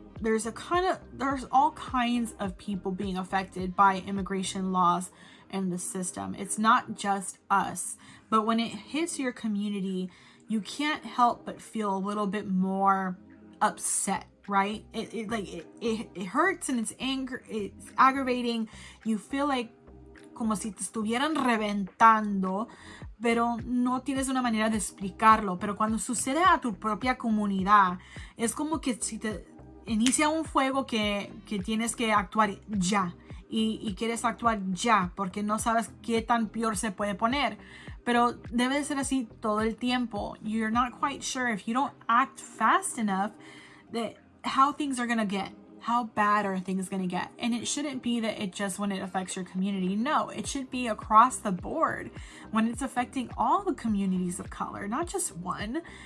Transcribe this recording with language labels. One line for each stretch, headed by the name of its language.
English: There's all kinds of people being affected by immigration laws and the system. It's not just us, but when it hits your community, you can't help but feel a little bit more upset, right? It hurts and it's aggravating.
Spanish: You feel like como si te estuvieran reventando, pero no tienes una manera de explicarlo. Pero cuando sucede a tu propia comunidad, es como que si te inicia un fuego que tienes que actuar ya. Y quieres actuar ya porque no sabes qué tan peor se puede poner. Pero debe de ser así todo el tiempo.
English: You're not quite sure if you don't act fast enough that how things are going to get. How bad are things going to get? And it shouldn't be that it just when it affects your community. No, it should be across the board when it's affecting all the communities of color, not just one.